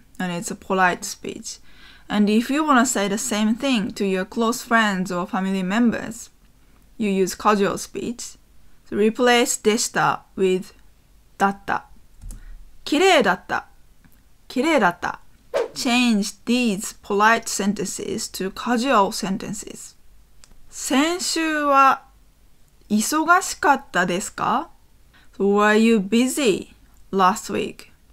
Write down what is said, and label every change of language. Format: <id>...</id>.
<en>And it's a polite speech.And if you want to say the same thing to your close friends or family members, you use casual speech. So replace でした with だった。</en> <ja>綺麗だった。綺麗だった。</ja> <en>Change these polite sentences to casual sentences.</en> <ja>先週は忙しかったですか?</ja> <en>So were you busy last week?</en>